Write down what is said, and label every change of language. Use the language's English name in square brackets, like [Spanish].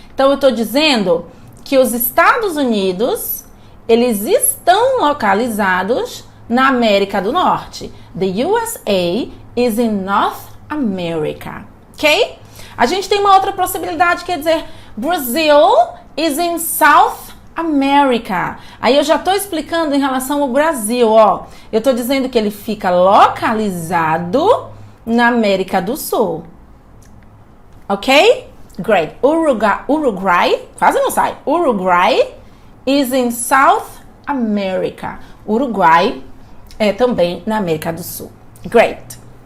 [Portuguese] Então, eu estou dizendo que os Estados Unidos, eles estão localizados na América do Norte. [English] The USA is in North America. Ok? [Portuguese] A gente tem uma outra possibilidade, quer dizer, [English] Brazil is in South America. [Portuguese] Aí eu já estou explicando em relação ao Brasil, ó. Eu estou dizendo que ele fica localizado na América do Sul. Ok? Great. Uruguai, quase não sai. [English] Uruguai is in South America. [Portuguese] Uruguai é também na América do Sul. Great.